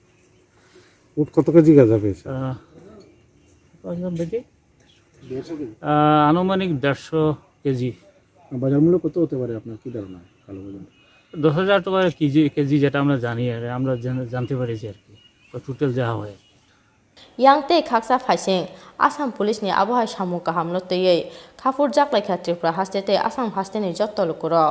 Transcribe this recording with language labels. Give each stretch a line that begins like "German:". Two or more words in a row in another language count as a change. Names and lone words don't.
Bangla: কত কেজি গাঁজা পেয়েছে আনুমানিক 150 কেজি বাজার মূল্য কত হতে পারে আপনার কি ধারণা কালো বাজার 10,000 টাকা কেজি যেটা আমরা জানি আর আমরা জানতে পারিছি আর কি টোটাল যা হয়
Kok Borok: Yangte khaksa phaising Assam Police ni abohai samu kahamno tei khapur jaklaikha Tripura haste te Assam haste ni jotto lokurok.